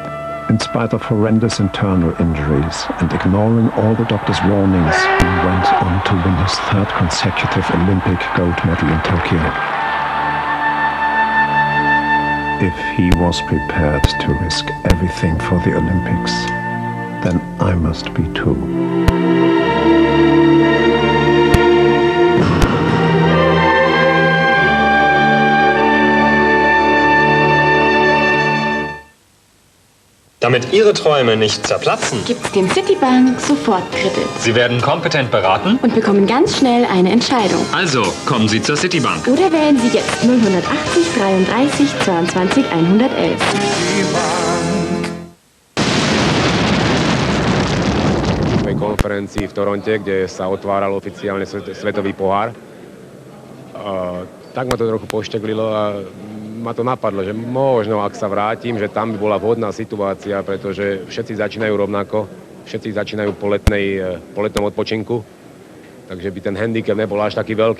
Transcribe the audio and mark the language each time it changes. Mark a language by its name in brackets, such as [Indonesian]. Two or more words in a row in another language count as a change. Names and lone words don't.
[English] In spite of horrendous internal injuries and ignoring all the doctor's warnings, he went on to win his third consecutive Olympic gold medal in Tokyo. If he was prepared to risk everything for the Olympics, then I must be too. [German] Damit Ihre Träume nicht zerplatzen, Gibt's den Citibank Sofortkredit. Sie werden kompetent beraten. Und bekommen ganz schnell eine Entscheidung. Also kommen Sie zur Citibank. Oder wählen Sie jetzt 0180 33 22 111. [Slovak] Konferencii v Toronte, kde sa otváral oficiálne svetový pohár. Tak ma to trochu pošteklilo a ma to napadlo, že možno, ak sa vrátim, že tam by bola vhodná situácia, pretože všetci začínajú rovnako, všetci začínajú po letnom odpočinku, takže by ten handicap nebol až taký veľký.